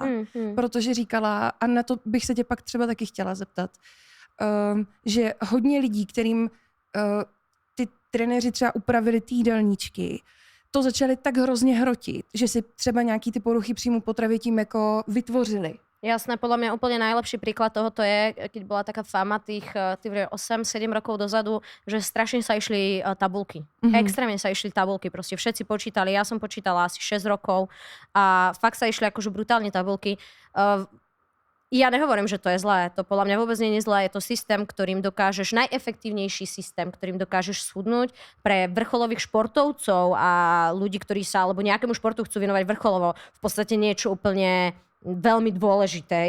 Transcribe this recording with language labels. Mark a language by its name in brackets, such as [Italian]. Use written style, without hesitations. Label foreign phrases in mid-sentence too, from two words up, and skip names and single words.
[Czech] Protože říkala, a na to bych se tě pak třeba taky chtěla zeptat, že hodně lidí, kterým ty trenéři třeba upravili ty jídelníčky, to začali tak hrozně hrotit, že si třeba nějaký ty poruchy příjmu potravy tím jako vytvořili. [Slovak] Jasné, podľa mňa úplne najlepší príklad tohoto je, keď bola taká fama tých 8-7 rokov dozadu, že strašne sa išli tabulky. Extrémne sa išli tabulky, proste všetci počítali, ja som počítala asi 6 rokov a fakt sa išli akože brutálne tabulky. Ja nehovorím, že to je zlé, to podľa mňa vôbec nie je zlé, je to systém, ktorým dokážeš, najefektívnejší systém, ktorým dokážeš schudnúť pre vrcholových športovcov a ľudí, ktorí sa alebo nejakému športu chcú venovať vrcholovo, v podstate niečo úplne veľmi dôležité.